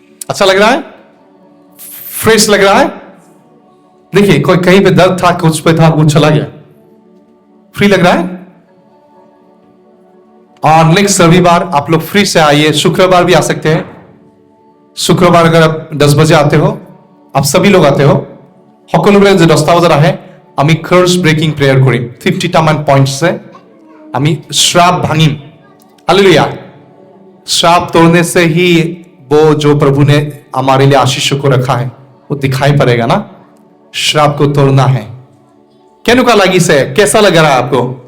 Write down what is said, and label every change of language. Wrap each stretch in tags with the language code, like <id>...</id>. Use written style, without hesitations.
<hi>अच्छा लग रहा है, फ्रेश लग रहा है। देखिए कोई कहीं पे दर्द था, कुछ पे था, वो चला गया। फ्री लग रहा है। और नेक्स्ट रविवार आप लोग फ्री से आइए, शुक्रवार भी आ सकते हैं। शुक्रवार अगर आप 10 बजे आते हो, आप सभी लोग आते हो,</hi> <as>সকলোৰে যে 10টা বজাত আহে আমি কার্স ব্রেকিং প্রেয়ার করিম। 50টা মান পয়েন্টসে আমি श्राप भांगिम।</as> <hi>हालेलुया। श्राप तोड़ने से ही वो जो प्रभु ने हमारे लिए आशीषों को रखा है वो दिखाई पड़ेगा ना। श्राप को तोड़ना है। क्या लगी से कैसा लग रहा है आपको?</hi>